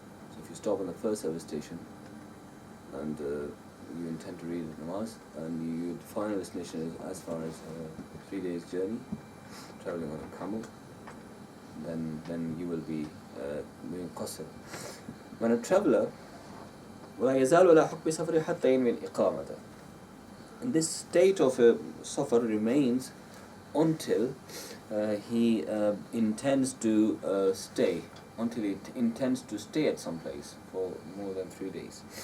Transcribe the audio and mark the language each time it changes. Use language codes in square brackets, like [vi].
[en] So if you stop on the first service station and you intend to read namaz, and your final destination is as far as 3 days journey, traveling on a camel, then you will be doing qasr. When a traveler, [ar] وَلَا يَزَالُ عَلَى حُكْمِ سَفَرِهِ حَتَّى يَنْوِي الْإِقَامَةَ. [en] And this state of safar remains until he intends to stay, until he intends to stay at some place for more than 3 days.